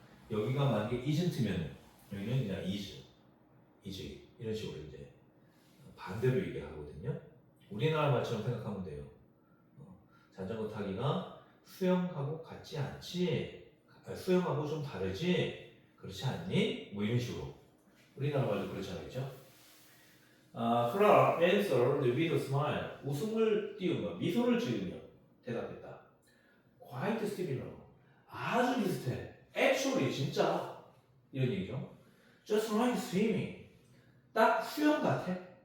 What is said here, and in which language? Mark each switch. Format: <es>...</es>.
<ko>여기가 만약에 isn't면 여기는 그냥 is 이런 식으로 이제 반대로 얘기하거든요. 우리나라 말처럼 생각하면 돼요. 자전거 타기가 수영하고 같지 않지? 수영하고 좀 다르지? 그렇지 않니? 뭐 이런 식으로. 우리나라 말도 그렇잖아요. 그죠?</ko> <en>Clara answered with a smile.</en> <ko>웃음을 띄우며 미소를 지으며 대답했다.</ko> <en>Quite similar.</en> <ko>아주 비슷해.</ko> <en>Actually</en> <ko>진짜 이런 얘기죠.</ko> <en>Just like swimming.</en> <ko>딱 수영 같아.</ko>